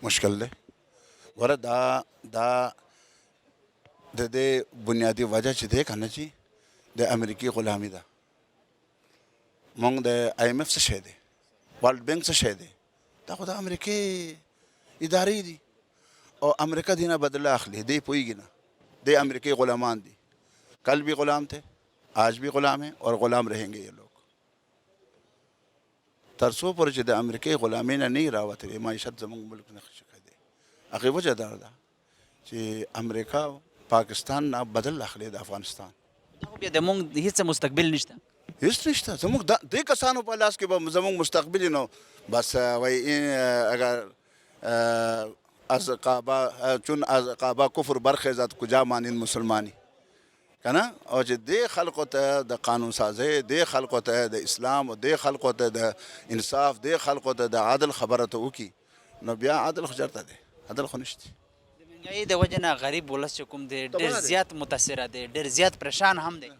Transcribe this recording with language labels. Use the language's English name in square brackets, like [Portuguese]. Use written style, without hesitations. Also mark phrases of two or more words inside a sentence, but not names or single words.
[Pashto] مشکل دی ګوره دا د دې بنیادي وجه چې دی که نه چې د امریکي غلامي ده موږ د آی ایم ایف څه شی دی ورلډ بینک څه شی دی دا خو د امریکې ادارې دي او امریکا دینه بدله اخلي دی پوهیږي نه دی امریکی غلامان دی [Urdu] کل بھی غلام تھے آج بھی غلام ہیں اور غلام رہیں گے یہ لوگ [Pashto] ترسو پر چې د امریکای غلامي نه نه راوتلې معیشت زموږ ملک نه ښه دی هغې وجه دا ده چې امریکا پاکستان نه بدل اخلي د افغانستان دا خو بیا د موږ هېڅ مستقبل نشته هیڅ نشته زموږ دې کسانو په لاس کې به زموږ مستقبل نو بس وای [Persian] اگر از قابا چون از قابا کفر برخیزد کجا مانین مسلمانی [Pashto] کنه او چې دې خلقو ته د قانون سازی دې خلقو ته د اسلام او دې خلقو ته د انصاف دې خلقو ته د عدل خبره ته وکړي نو بیا عدل خو چېرته دی عدل خو نشته د مهنګایي د وجې نه غریب ولس چې کوم دی ډېر زیات متاثره دی ډېر زیات پریشان هم دی